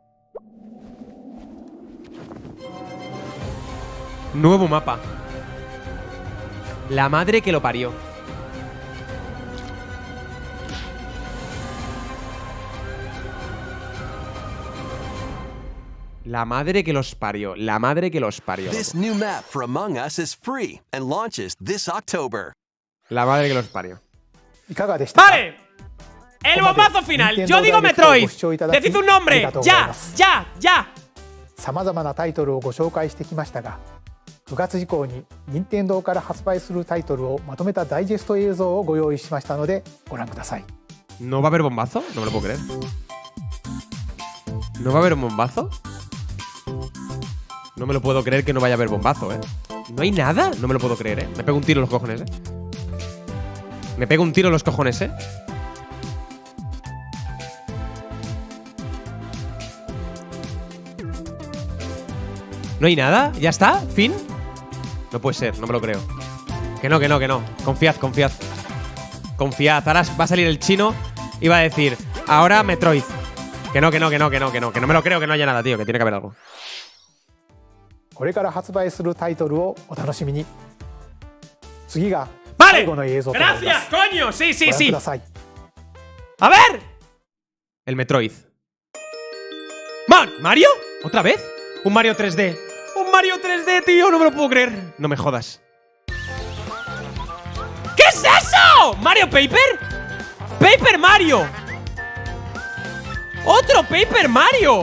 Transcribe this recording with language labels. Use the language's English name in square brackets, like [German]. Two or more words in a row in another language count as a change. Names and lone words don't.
[Spanish] Nuevo mapa. La madre que lo parió. La madre que los parió. La madre que los parió. [English] This new map for Among Us is free and launches this October. [Spanish] La madre que los parió. [Japanese] いかがでしたか？ [Spanish] ¡Vale! El bombazo final. Yo digo Metroid. Decid un nombre. Ya, ya, ya. [Japanese] さまざまなタイトルをご紹介してきましたが、9月以降に任天堂から発売するタイトルをまとめたダイジェスト映像をご用意しましたのでご覧ください。 [Spanish] ¿No va a haber bombazo? No me lo puedo creer. ¿No va a haber un bombazo? No me lo puedo creer que no vaya a haber bombazo, ¿eh? ¿No hay nada? No me lo puedo creer, ¿eh? Me pego un tiro en los cojones, ¿eh? Me pego un tiro en los cojones, ¿eh? ¿No hay nada? ¿Ya está? ¿Fin? No puede ser, no me lo creo. Que no, que no, que no. Confiad, confiad. Confiad. Ahora va a salir el chino y va a decir, ahora Metroid. Que no, que no, que no, que no, que no. Que no me lo creo que no haya nada, tío. Que tiene que haber algo. [Japanese] これから発売するタイトルをお楽しみに。次が [Spanish] ¡Vale! [Japanese] 最後の映像となりま [Spanish] ¡Gracias, [Japanese] す。 [Spanish] coño! Sí, sí, [Japanese] ご覧 [Spanish] sí. [Japanese] ください。 [Spanish] ¡A ver! El Metroid. ¿Mario? ¿Otra vez? Un Mario 3D. ¡Un Mario 3D, tío! No me lo puedo creer. No me jodas. ¿Qué es eso? ¿Mario Paper? ¡Paper Mario! ¡Otro Paper Mario!